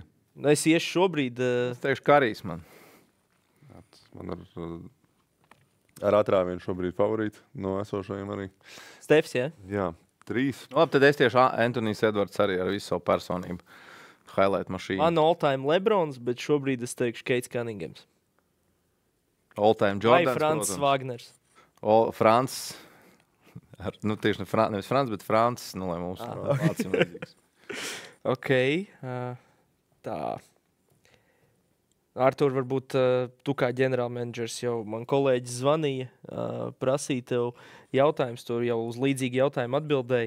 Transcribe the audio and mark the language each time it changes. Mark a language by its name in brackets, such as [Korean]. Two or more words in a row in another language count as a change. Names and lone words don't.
[Latvian] Es iešu šobrīd. Es teikšu Karijs man. Man ar atrāvienu šobrīd favorīti no esošajiem arī. Stefs, jā? Jā, 3. Labi, tad es tieši Antonijs Edvards arī ar visu savu personību. Highlight mašīnu. Man all-time Lebrons, bet šobrīd es teikšu Keits Cunninghams. All-time Jordans, vai Francis Wagners. Francis Tieši nevis Frants, bet Francis, lai mums vācim līdzīgs. Ok. Tā. Artur, varbūt tu kā ģenerālmenedžers jau man kolēģis zvanīja, prasīja tev jautājums, tu jau uz līdzīgi jautājumu atbildēji.